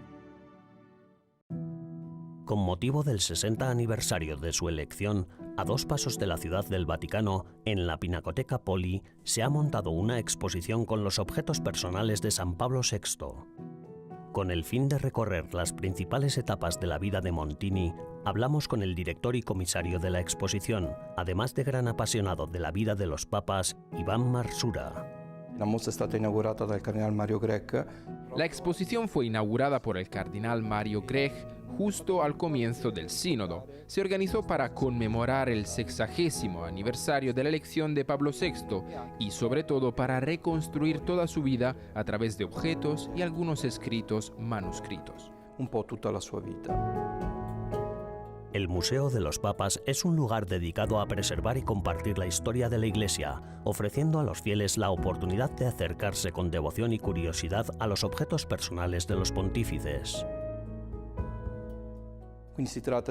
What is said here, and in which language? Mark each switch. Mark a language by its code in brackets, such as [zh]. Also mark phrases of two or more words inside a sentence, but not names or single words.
[es] Con motivo del 60 aniversario de su elección, a 2 pasos de la Ciudad del Vaticano, en la Pinacoteca Poli, se ha montado una exposición con los objetos personales de San Pablo VI. Con el fin de recorrer las principales etapas de la vida de Montini, hablamos con el director y comisario de la exposición, además de gran apasionado de la vida de los papas, Iván Marsura. [it] La mostra è stata inaugurata dal cardenal Mario Grech. [es] La exposición fue inaugurada por el cardenal Mario Grech justo al comienzo del sínodo. Se organizó para conmemorar el 60º aniversario de la elección de Pablo VI y sobre todo para reconstruir toda su vida a través de objetos y algunos escritos manuscritos. [it] Un po' tutta la sua vita. [es] El Museo de los Papas es un lugar dedicado a preservar y compartir la historia de la Iglesia, ofreciendo a los fieles la oportunidad de acercarse con devoción y curiosidad a los objetos personales de los pontífices. Se trata